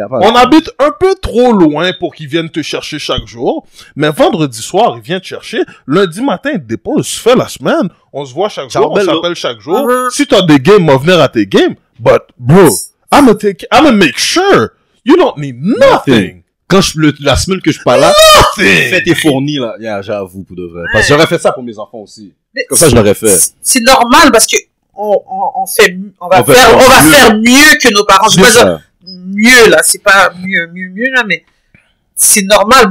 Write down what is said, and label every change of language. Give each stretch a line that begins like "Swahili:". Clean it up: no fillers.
French: On habite un peu trop loin pour qu'ils viennent te chercher chaque jour. Mais vendredi soir, ils viennent te chercher. Lundi matin, ils te déposent. Fais la semaine. On se voit chaque jour. On s'appelle chaque jour. Si t'as des games, on va venir à tes games.
English: But, bro, I'm make sure you don't need nothing.
French: Quand la semaine que je suis pas là, fête est fournie, là. Yeah, j'avoue, pour de vrai. Parce que j'aurais fait ça pour mes enfants aussi. Comme ça, je l'aurais fait. C'est normal parce que on va faire mieux que nos parents. Je veux pas dire mieux, là. C'est pas mieux, là, mais c'est normal.